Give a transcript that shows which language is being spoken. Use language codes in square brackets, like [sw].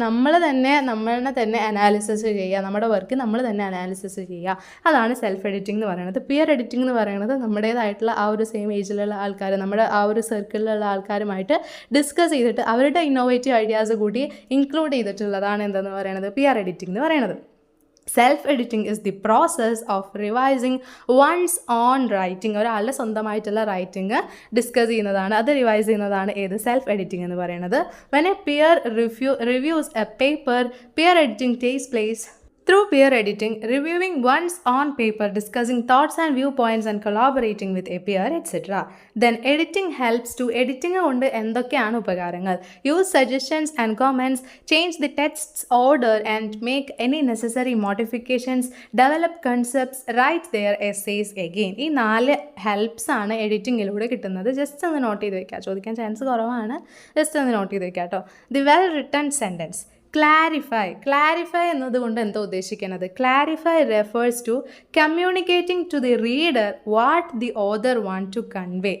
[ml] നമ്മളെ തന്നെ അനാലിസിസ് ചെയ്യുക, നമ്മുടെ വർക്ക് നമ്മൾ തന്നെ അനാലിസിസ് ചെയ്യുക, അതാണ് സെൽഫ് എഡിറ്റിംഗ് എന്ന് പറയുന്നത്. പിയർ എഡിറ്റിംഗ് എന്ന് പറയുന്നത് നമ്മുടേതായിട്ടുള്ള ആ ഒരു സെയിം ഏജിലുള്ള ആൾക്കാർ, നമ്മുടെ ആ ഒരു സർക്കിളിലുള്ള ആൾക്കാരുമായിട്ട് ഡിസ്കസ് ചെയ്തിട്ട് അവരുടെ ഇന്നോവേറ്റീവ് ഐഡിയാസ് കൂടി ഇൻക്ലൂഡ് ചെയ്തിട്ടുള്ളതാണ് എന്തെന്ന് പറയുന്നത് പിയർ എഡിറ്റിംഗ് എന്ന് പറയുന്നത്. [en] Self-editing is the process of revising one's own writing. [ml] ഒരാളുടെ സ്വന്തമായിട്ടുള്ള റൈറ്റിംഗ് ഡിസ്കസ് ചെയ്യുന്നതാണ്, അത് റിവൈസ് ചെയ്യുന്നതാണ് ഏത് സെൽഫ് എഡിറ്റിംഗ് എന്ന് പറയുന്നത്. [en] When a peer reviews a paper, peer editing takes place through peer editing, reviewing one's own paper, discussing thoughts and viewpoints and collaborating with a peer, etc. Then editing helps to. [ml] Editing കൊണ്ട് എന്തൊക്കെയാണ് ഉപകാരങ്ങൾ? [en] Use suggestions and comments, change the text's order and make any necessary modifications, develop concepts, write their essays again. [ml] ഈ 4 helps ആണ് എഡിറ്റിങ്ങിലൂടെ കിട്ടുന്നത്. Just ഒന്ന് not ചെയ്ത് വെക്കുക, ചോദിക്കാൻ ചാൻസ് കുറവാണ്, ജസ്റ്റ് ഒന്ന് നോട്ട് ചെയ്ത് വെക്കുക കേട്ടോ. [en] The well written sentence. [ml] Clarify എന്നതുകൊണ്ട് എന്താ ഉദ്ദേശിക്കുന്നത്? [en] Clarify refers to communicating to the reader what the author want to convey.